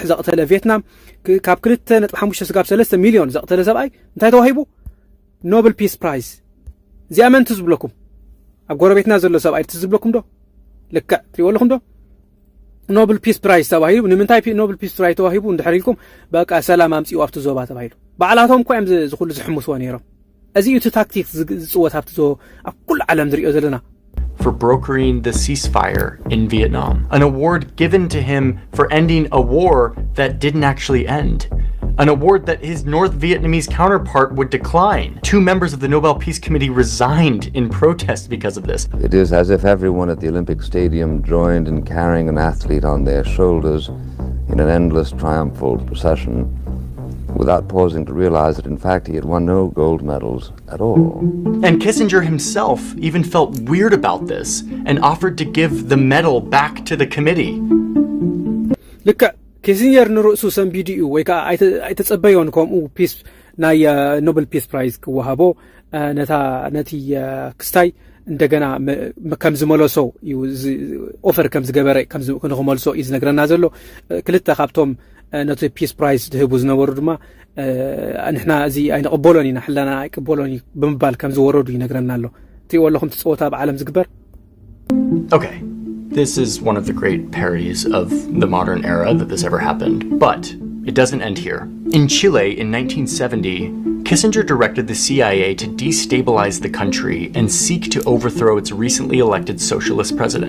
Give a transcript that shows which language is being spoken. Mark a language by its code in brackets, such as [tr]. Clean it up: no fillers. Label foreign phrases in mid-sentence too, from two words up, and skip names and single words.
[ti] ዘቕተለ ቪየትናም ካብ 2.5 ካብ 3 ሚልዮን ዘቕተለ ሰብኣይ እንታይ ተዋሂቡ ኖብል ፒስ ፕራይዝ እዚኣ መን ትዝብለኩም ኣብ ጎረቤትና ዘሎ ሰብኣይ ትዝብለኩም ዶ ልክዕ ትሪእዎ ኣለኹም ዶ ኖብል ፒስ ፕራይዝ ተባሂሉ ንምንታይ ኖብል ፒስ ፕራይዝ ተዋሂቡ እንድሕር ኢልኩም በቃ ሰላም ኣምፂኡ ኣብቲ ዞባ ተባሂሉ ባዕላቶም እኮ እዮም ዝኩሉ ዝሕምስዎ ነይሮም እዚ እቲ ታክቲክ ዝፅወት ኣብቲ ዞባ ኣብ ኩሉ ዓለም ዝሪኦ ዘለና [en] for brokering the ceasefire in Vietnam, an award given to him for ending a war that didn't actually end, an award that his North Vietnamese counterpart would decline. 2 members of the Nobel Peace Committee resigned in protest because of this. It is as if everyone at the Olympic Stadium joined in carrying an athlete on their shoulders in an endless triumphal procession, without pausing to realize that in fact he had won no gold medals at all. And Kissinger himself even felt weird about this and offered to give the medal back to the committee. [ti] ልክ ኪሲንጀር ንርእሱ ሰንቢዱ እዩ ወይ ከዓ ኣይተጸበዮን ከምኡ ፒስ ናይ ኖቤል ፒስ ፕራይዝ ክወሃቦ ነቲ ክስታይ እንደገና ከም ዝመለሶ እዩ ኦፈር ከም ዝገበረ ከም ንኽመልሶ እዩ ዝነግረና ዘሎ ክልተ ካብቶም ነቲ ፒስ ፕራይዝ ዝህቡ ዝነበሩ ድማ ንሕና እዚ ኣይንቕበሎን ኢና ሕላና ኣይቅበሎን ብምባል ከም ዝወረዱ ይነግረና ኣሎ ትሪእዎ ኣለኹም ትፅወታ ኣብ ዓለም ዝግበር [en] Okay, this is one of the great parodies of the modern era that this ever happened, but it doesn't end here. In Chile in 1970, Kissinger directed the CIA to destabilize the country and seek to overthrow its recently elected socialist president.